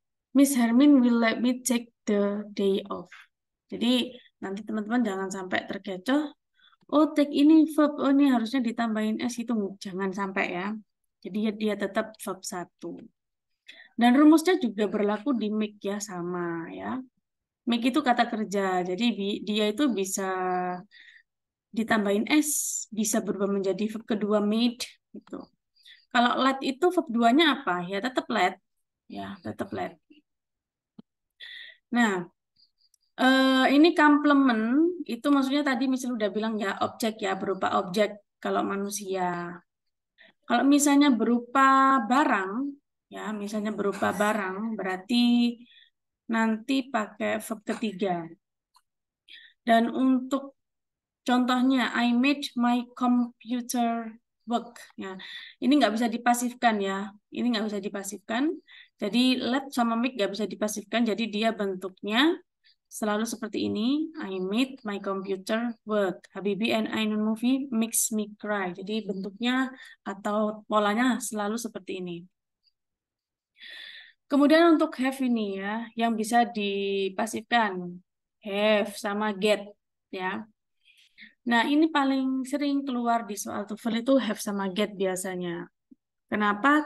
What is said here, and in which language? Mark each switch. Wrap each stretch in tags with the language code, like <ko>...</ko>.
<en>Miss Hermin will let me take the day off.</en> <id>Jadi nanti teman-teman jangan sampai terkecoh. Oh, take ini verb. Oh, ini harusnya ditambahin s itu. Jangan sampai ya. Jadi dia tetap verb satu. Dan rumusnya juga berlaku di make ya, sama ya. Make itu kata kerja. Jadi dia itu bisa ditambahin s, bisa berubah menjadi verb kedua made gitu. Kalau let itu verb duanya apa? Ya tetap let. Ya, tetap let. Nah, ini complement itu maksudnya tadi misalnya udah bilang ya objek ya, berupa objek kalau manusia. Kalau misalnya berupa barang ya, misalnya berupa barang berarti nanti pakai verb ketiga. Dan untuk contohnya</id> <en>I made my computer work.</en> <id>Ya, ini nggak bisa dipasifkan ya. Ini nggak bisa dipasifkan. Jadi let sama make nggak bisa dipasifkan. Jadi dia bentuknya selalu seperti ini.</id> <en>I made my computer work. Habibi and Ainun movie makes me cry.</en> <id>Jadi bentuknya atau polanya selalu seperti ini. Kemudian untuk have ini ya, yang bisa dipasifkan. Have sama get ya. Nah, ini paling sering keluar di soal TOEFL itu have sama get biasanya. Kenapa?</id>